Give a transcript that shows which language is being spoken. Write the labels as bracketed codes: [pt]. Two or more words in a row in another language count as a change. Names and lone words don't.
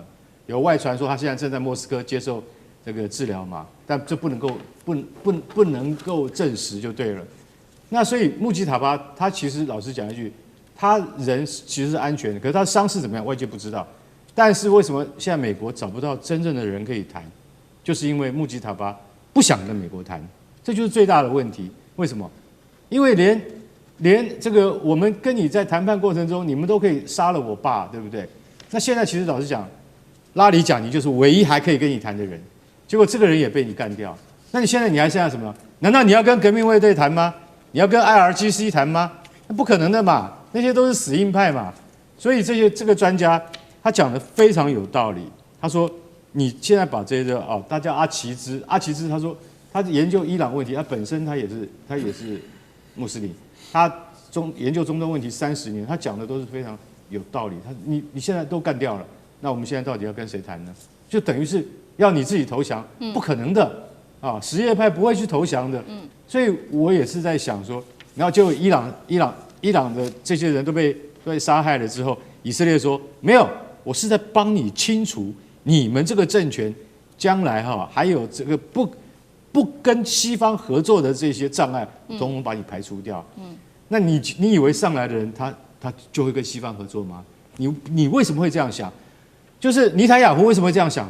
[zh] 有外傳說他現在正在莫斯科接受這個治療嘛，但這不能夠證實就對了。那所以穆吉塔巴他其實老實講一句，他人其實是安全的，可是他傷勢怎麼樣，外界不知道。但是為什麼現在美國找不到真正的人可以談，就是因為穆吉塔巴不想跟美國談，這就是最大的問題。為什麼？因為連這個我們跟你在談判過程中，你們都可以殺了我爸，對不對？那現在其實老實講，拉里賈尼就是唯一還可以跟你談的人，結果這個人也被你幹掉。那你現在還剩下什麼？難道你要跟革命衛隊談嗎？你要跟 IRGC 談嗎？那不可能的嘛，那些都是死硬派嘛。所以這個專家他講的非常有道理。他說你現在把這個他叫阿奇茲，他說他研究伊朗問題，他本身他也是穆斯林，他研究中東問題30年，他講的都是非常有道理。你現在都幹掉了，那我們现在到底要跟誰談呢？就等於是要你自己投降，不可能的啊！什葉派不會去投降的。所以我也是在想說，然後就伊朗的這些人都被殺害了之後，以色列說沒有，我是在幫你清除你們這個政權將來還有這個不跟西方合作的這些障礙，統統把你排除掉。那你以為上來的人他就會跟西方合作嗎？你為什麼會這樣想？就是尼坦雅胡為什麼會這樣想？